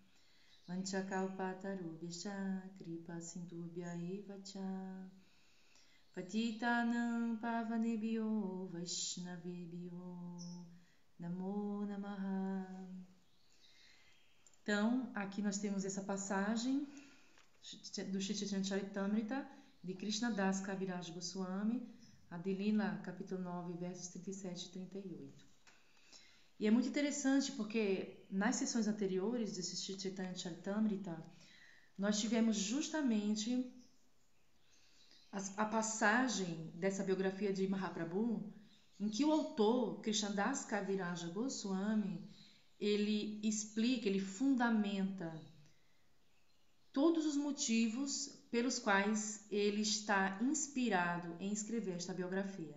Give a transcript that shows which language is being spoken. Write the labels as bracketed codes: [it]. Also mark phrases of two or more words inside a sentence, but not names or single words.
[sa] Vanchakalpatarubhya Kripa Sindhubhya Evacha Patitanam Pavanebhyo Vaishnavebhyo Namo Namaha. [pt] Então, aqui nós temos essa passagem do Shri Chaitanya Charitamrita de Krishnadas Kaviraj Goswami, Adilila, capítulo 9, versos 37 e 38. E é muito interessante porque nas sessões anteriores desse Shri Chaitanya Charitamrita, nós tivemos justamente a passagem dessa biografia de Mahaprabhu, em que o autor, Krishnadas Kaviraja Goswami, ele explica, ele fundamenta todos os motivos pelos quais ele está inspirado em escrever esta biografia.